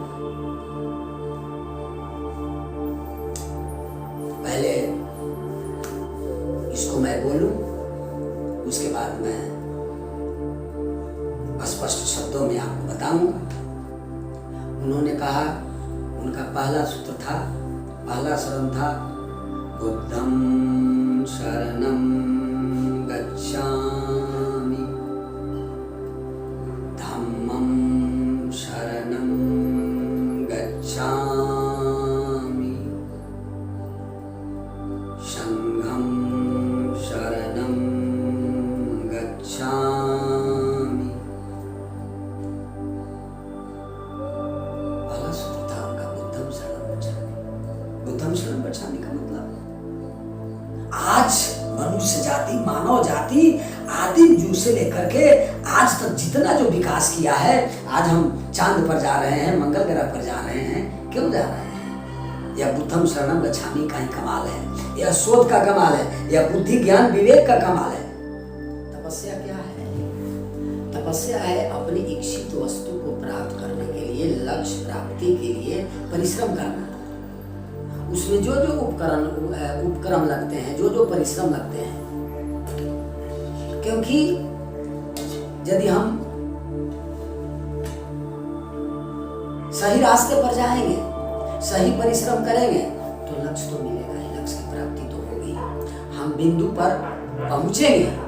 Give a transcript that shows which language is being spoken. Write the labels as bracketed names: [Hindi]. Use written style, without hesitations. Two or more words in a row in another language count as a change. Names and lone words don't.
[Hindi] पहले इसको मैं बोलूं, उसके बाद मैं स्पष्ट शब्दों में आपको बताऊंगा। उन्होंने कहा, उनका पहला सूत्र था, पहला शरण था [Pali] बुद्धं शरणं गच्छामि, धम्मं शरणं गच्छामि, संघं शरणं गच्छामि। [Hindi] पहला सूत्र था उनका [Pali] बुद्धं शरणं गच्छामि। बुद्धं शरणं गच्छामि [Hindi] का मतलब आज मनुष्य जाति, मानव जाति आदिम युग से लेकर के आज तक जितना जो विकास किया है, आज हम चांद पर जा रहे हैं, मंगल ग्रह पर जा रहे हैं, क्यों जा रहे हैं? यह [Pali] बुद्धं शरणं गच्छामि [Hindi] का ही कमाल है, यह शोध का कमाल है, यह बुद्धि ज्ञान विवेक का कमाल है। तपस्या क्या है? तपस्या है अपनी इच्छित वस्तु को प्राप्त करने के लिए, लक्ष्य प्राप्ति के लिए परिश्रम करना। उसमें जो जो उपक्रम लगते हैं, जो जो परिश्रम लगते हैं, क्योंकि यदि हम सही रास्ते पर जाएंगे, सही परिश्रम करेंगे तो लक्ष्य तो मिलेगा ही, लक्ष्य की प्राप्ति तो होगी, हम बिंदु पर पहुंचेंगे।